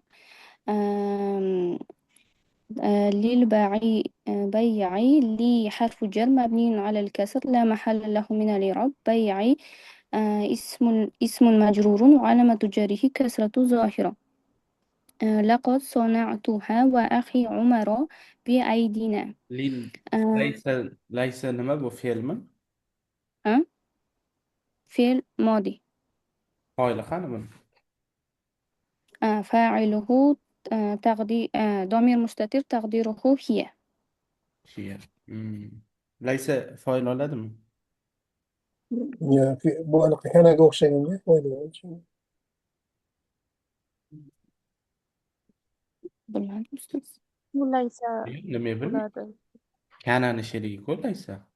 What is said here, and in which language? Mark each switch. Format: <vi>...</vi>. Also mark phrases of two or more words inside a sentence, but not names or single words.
<ar>آم، للباعي بيعي لي حرف جر مبني على الكسر لا محل له من الإعراب. بيعي اسم مجرور وعلامة جره كسرة ظاهرة. لقد صنعتها وأخي عمر بأيدينا. Lil آه،</ar> <uz>laysa nima bu fe'lmi?</uz> <ar>آه، فعل ماضي.</ar> <uz>Foyli qani buni?</uz> <ar>فاعله تقدير ضمير مستتر تقديره هي.</ar> <uz>Shiya. Laysa foyil oladimi? Bu anaqa o'xshaganda foydalanuvchi. Bilmadim ustoz.</uz> <ar>وليس</ar> <uz>Nima bilmayman. bo'ladi. Kanani sherigi-ku laysa.</uz>